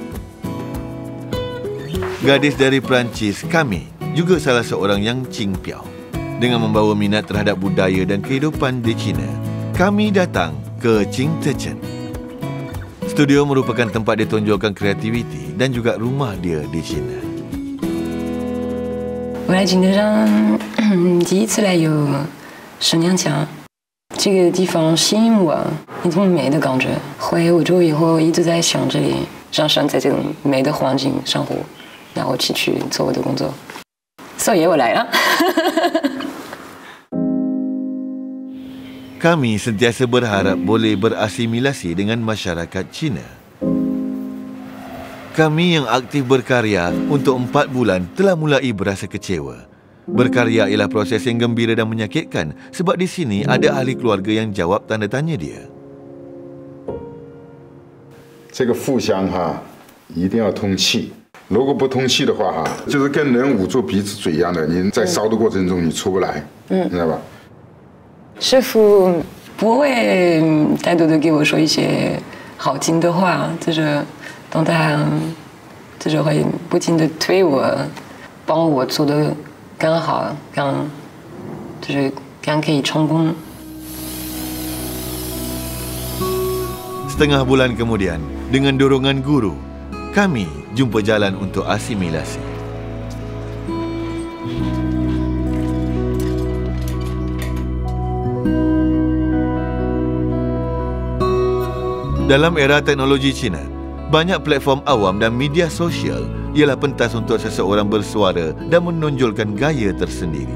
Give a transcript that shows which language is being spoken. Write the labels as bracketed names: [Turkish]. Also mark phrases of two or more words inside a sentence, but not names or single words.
[Malay] Gadis dari Perancis, Camille, juga salah seorang Yang Qingpiao. Dengan membawa minat terhadap budaya dan kehidupan di China, Camille datang ke Qingzhezhen. Studio merupakan tempat dia tonjolkan kreativiti dan juga rumah dia di China. [Chinese] 我来景德镇第一次来有10年前，这个地方吸引我，一种美的感觉。回欧洲以后一直在想这里，想在这种美的环境生活，然后继续做我的工作。所以我来了。 [Malay] Kami sentiasa berharap boleh berasimilasi dengan masyarakat Cina. Kami yang aktif berkarya untuk 4 bulan telah mulai berasa kecewa. Berkarya ialah proses yang gembira dan menyakitkan sebab di sini ada ahli keluarga yang jawab tanda tanya dia. [Chinese] 这个互相一定要通气，如果不通气的话就是跟人捂住鼻子嘴一样的，你在烧的过程中你出不来，你知道吧？师傅不会太多的给我说一些好听的话，就是当他就是会不停的推我，帮我做的更好，更可以成功。 [Malay] Setengah bulan kemudian, dengan dorongan guru, kami jumpa jalan untuk asimilasi. Dalam era teknologi Cina, banyak platform awam dan media sosial ialah pentas untuk seseorang bersuara dan menonjolkan gaya tersendiri.